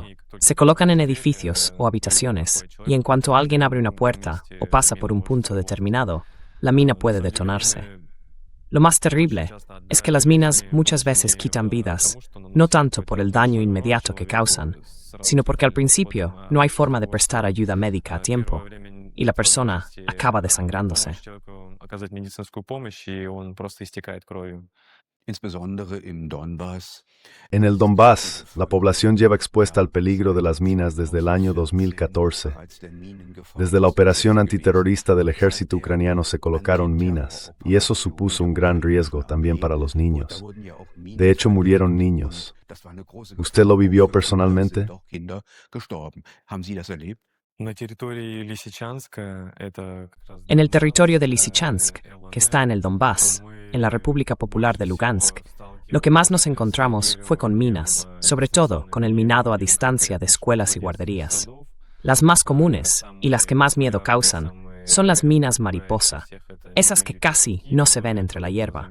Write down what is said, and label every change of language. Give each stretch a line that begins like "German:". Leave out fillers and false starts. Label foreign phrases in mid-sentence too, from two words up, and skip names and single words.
Spanish: Se colocan en edificios o habitaciones, y en cuanto alguien abre una puerta o pasa por un punto determinado, la mina puede detonarse. Lo más terrible es que las minas muchas veces quitan vidas, no tanto por el daño inmediato que causan, sino porque al principio no hay forma de prestar ayuda médica a tiempo y la persona acaba desangrándose.
Russian: Оказать медицинскую помощь, и он просто истекает кровью.
German: Insbesondere im Donbass.
Spanish: En el Donbass, la población lleva expuesta al peligro de las minas desde el año 2014. Desde la operación antiterrorista del ejército ucraniano se colocaron minas, y eso supuso un gran riesgo también para los niños. De hecho, murieron niños. ¿Usted lo vivió personalmente?
Russian: На территории Лисичанска, это как раз
Spanish: En el territorio de Lysychansk, que está en el Donbass, en la República Popular de Lugansk, lo que más nos encontramos fue con minas, sobre todo con el minado a distancia de escuelas y guarderías. Las más comunes y las que más miedo causan son las minas mariposa, esas que casi no se ven entre la hierba.